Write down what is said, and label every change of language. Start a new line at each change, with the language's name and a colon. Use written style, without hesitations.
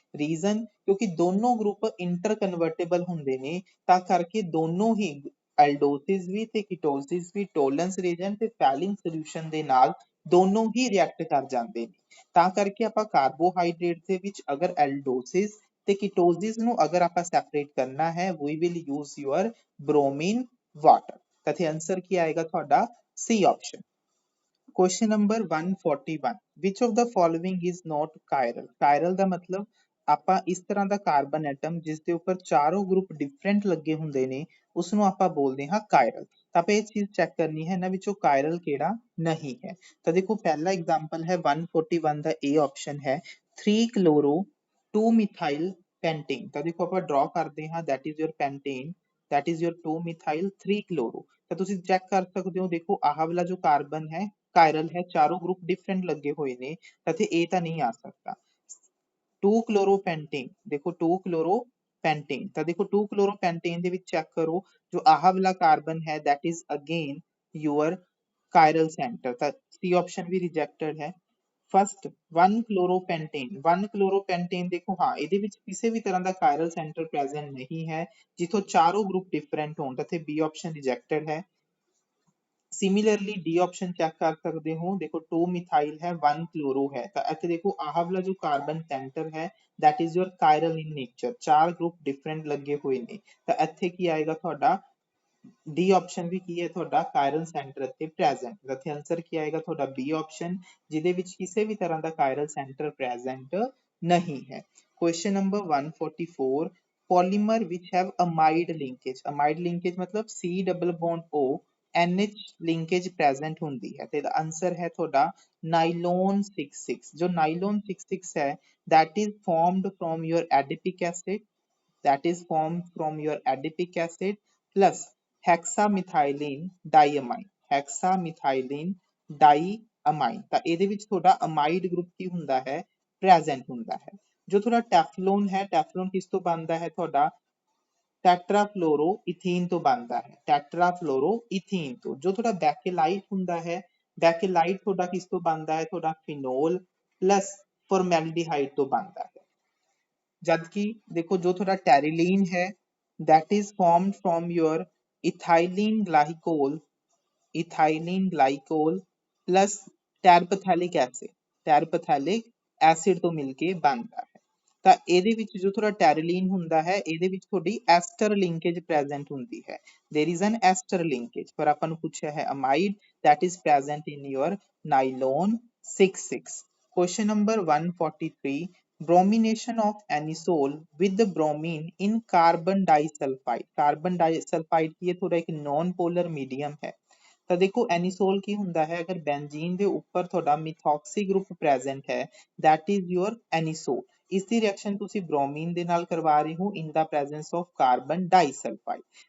Punjabi: Reason ਕਿਉਂਕਿ ਦੋਨੋਂ group ਇੰਟਰਕਨਵਰਟੇਬਲ ਹੁੰਦੇ ਨੇ, ਤਾਂ ਕਰਕੇ ਦੋਨੋਂ ਹੀ ਐਲਡੋਸਿਸ ਵੀ ਤੇ ਕੀਟੋਸਿਸ ਵੀ ਟੋਲਰੈਂਸ ਰੀਜਨ ਤੇ ਫੈਲਿੰਗ ਸੋਲੂਸ਼ਨ ਦੇ ਨਾਲ ਦੋਨੋਂ ਹੀ ਰਿਐਕਟ ਕਰ ਜਾਂਦੇ ਨੇ। ਤਾਂ ਕਰਕੇ ਆਪਾਂ ਕਾਰਬੋਹਾਈਡਰੇਟ ਦੇ ਵਿੱਚ ਅਗਰ ਐਲਡੋਸਿਸ ਤੇ ਕੀਟੋਸਿਸ ਨੂੰ ਅਗਰ ਆਪਾਂ ਸੈਪਰੇਟ ਕਰਨਾ ਹੈ,
English: we will use your bromine water।
Punjabi: ਤਾਂ ਇੱਥੇ ਆਨਸਰ ਕੀ ਆਏਗਾ ਤੁਹਾਡਾ ਸੀ option.
English: Question number 141 which of the following is not chiral।
Punjabi: chiral ਦਾ ਮਤਲਬ ਆਪਾਂ ਇਸ ਤਰ੍ਹਾਂ ਦਾ ਕਾਰਬਨ ਐਟਮ ਜਿਸ ਦੇ ਉੱਪਰ ਚਾਰੋਂ ਗਰੁੱਪ ਡਿਫਰੈਂਟ ਲੱਗੇ ਹੁੰਦੇ ਨੇ ਉਸ ਨੂੰ ਆਪਾਂ ਬੋਲਦੇ ਹਾਂ chiral। ਤਾਂ ਆਪਾਂ ਇਹ ਚੀਜ਼ ਚੈੱਕ ਕਰਨੀ ਹੈ ਇਹਨਾਂ ਵਿੱਚੋਂ chiral ਕਿਹੜਾ ਨਹੀਂ ਹੈ। ਤਾਂ ਦੇਖੋ ਪਹਿਲਾ ਐਗਜ਼ਾਮਪਲ ਹੈ 141 ਦਾ A ਆਪਸ਼ਨ ਹੈ 3 chloro 2 methyl pentane। ਤਾਂ ਦੇਖੋ ਆਪਾਂ ਡਰਾ ਕਰਦੇ ਹਾਂ
English: that is your pentane, that is your 2 methyl 3 chloro।
Punjabi: ਤਾਂ ਤੁਸੀਂ ਚੈੱਕ ਕਰ ਸਕਦੇ ਹੋ, ਦੇਖੋ ਆਹ ਵਾਲਾ ਜੋ ਕਾਰਬਨ ਹੈ ਕਾਇਰਲ ਹੈ, ਚਾਰੋਂ ਗਰੁੱਪ ਡਿਫਰੈਂਟ ਲੱਗੇ ਹੋਏ ਨੇ, ਇੱਥੇ A ਤਾਂ ਨਹੀਂ ਆ ਸਕਦਾ। 2 chloropentanone, ਦੇਖੋ 2 chloropentanone, ਤਾਂ ਦੇਖੋ 2 chloropentanone ਦੇ ਵਿੱਚ ਚੈੱਕ ਕਰੋ ਜੋ ਆਹ ਵਾਲਾ ਕਾਰਬਨ ਹੈ
English: that is again your chiral center।
Punjabi: ਤਾਂ C ਆਪਸ਼ਨ ਵੀ ਰਿਜੈਕਟਡ ਹੈ। ਫਸਟ 1 chloropentanone, 1 chloropentanone ਦੇਖੋ ਹਾਂ ਇਹਦੇ ਵਿੱਚ ਕਿਸੇ ਵੀ ਤਰ੍ਹਾਂ ਦਾ chiral center present ਨਹੀਂ ਹੈ ਜਿੱਥੋਂ ਚਾਰੋਂ ਗਰੁੱਪ ਡਿਫਰੈਂਟ ਹੋਣ, ਤਾਂ ਇੱਥੇ B ਆਪਸ਼ਨ ਰਿਜੈਕਟਡ ਹੈ।
Hindi: सिमिलरली डी ऑप्शन चेक कर सकते हो, देखो 2 मिथाइल है 1 क्लोरो है, तो
Punjabi: ਇੱਥੇ
Hindi: देखो आह वाला जो कार्बन सेंटर है
English: that is your chiral in nature,
Punjabi: ਚਾਰ ਗਰੁੱਪ ਡਿਫਰੈਂਟ ਲੱਗੇ ਹੋਏ ਨੇ, ਤਾਂ ਇੱਥੇ ਕੀ ਆਏਗਾ ਤੁਹਾਡਾ ਡੀ ਆਪਸ਼ਨ ਵੀ ਕੀ ਹੈ ਤੁਹਾਡਾ chiral center ਇੱਥੇ present। ਤਾਂ ਇੱਥੇ ਆਨਸਰ ਕੀ ਆਏਗਾ ਤੁਹਾਡਾ B ਆਪਸ਼ਨ ਜਿਹਦੇ ਵਿੱਚ ਕਿਸੇ ਵੀ ਤਰ੍ਹਾਂ ਦਾ chiral center present ਨਹੀਂ ਹੈ।
English: question number 144 polymer which have amide linkage, amide linkage मतलब C double bond O NH
Punjabi: linkage present ਹੁੰਦੀ ਹੈ, ਤੇ ਆਨਸਰ ਹੈ ਤੁਹਾਡਾ ਨਾਈਲੋਨ 66। ਜੋ ਨਾਈਲੋਨ 66 ਹੈ
English: that is formed from your adipic acid, that is formed from your adipic acid plus hexamethylene diamine, hexamethylene diamine।
Punjabi: ਤਾਂ ਇਹਦੇ ਵਿੱਚ ਤੁਹਾਡਾ ਅਮਾਈਡ ਗਰੁੱਪ ਕੀ ਹੁੰਦਾ ਹੈ ਪ੍ਰੈਜ਼ੈਂਟ ਹੁੰਦਾ ਹੈ। ਜੋ ਤੁਹਾਡਾ ਟੈਫਲੋਨ ਹੈ, ਟੈਫਲੋਨ ਕਿਸ ਤੋਂ ਬਣਦਾ ਹੈ ਤੁਹਾਡਾ ਟੈਟਰਾਫਲੋਰੋਈਥੀਨ ਤੋਂ ਬਣਦਾ ਹੈ, ਟੈਟਰਾਫਲੋਰੋਈਥੀਨ ਤੋਂ। ਜੋ ਤੁਹਾਡਾ ਬੈਕੇਲਾਈਟ ਹੁੰਦਾ ਹੈ, ਬੈਕੇਲਾਈਟ ਤੁਹਾਡਾ ਕਿਸ ਤੋਂ ਬਣਦਾ ਹੈ ਤੁਹਾਡਾ ਫਿਨੋਲ ਪਲਸ ਫਾਰਮੈਲਡੀਹਾਈਡ ਤੋਂ ਬਣਦਾ ਹੈ। ਜਦ ਕਿ ਦੇਖੋ ਜੋ ਤੁਹਾਡਾ ਟੈਰੀਲੀਨ ਹੈ
English: that is formed from your ethylene glycol, ethylene glycol plus terpephalic acid, terpephalic acid
Punjabi: ਤੋਂ ਮਿਲ ਕੇ ਬਣਦਾ ਹੈ। ਤਾਂ ਇਹਦੇ ਵਿੱਚ ਜੋ ਤੁਹਾਡਾ ਟੈਰੀਲੀਨ ਹੁੰਦਾ ਹੈ ਇਹਦੇ ਵਿੱਚ ਤੁਹਾਡੀ ਐਸਟਰ ਲਿੰਕੇਜ ਪ੍ਰੈਜ਼ੈਂਟ ਹੁੰਦੀ ਹੈ,
English: there is an ester linkage।
Punjabi: ਪਰ ਆਪਾਂ ਨੂੰ ਪੁੱਛਿਆ ਹੈ
English: amide that is present in your nylon 66। question number 143 bromination of anisole with the bromine in carbon disulfide।
Punjabi: carbon disulfide ਕੀ ਹੈ ਤੁਹਾਡਾ ਇੱਕ non polar medium ਹੈ। ਤਾਂ ਦੇਖੋ ਐਨੀਸੋਲ ਕੀ ਹੁੰਦਾ ਹੈ, ਅਗਰ ਬੈਂਜ਼ੀਨ ਦੇ ਉੱਪਰ ਤੁਹਾਡਾ ਮਿਥੋਕਸੀ ਗਰੁੱਪ ਪ੍ਰੈਜ਼ੈਂਟ ਹੈ
English: that is your anisole।
Punjabi: ਇਸ ਦੀ ਰਿਐਕਸ਼ਨ ਤੁਸੀਂ ਬ੍ਰੋਮੀਨ ਦੇ ਨਾਲ ਕਰਵਾ ਰਹੇ ਹੋ
English: in the presence of carbon disulfide।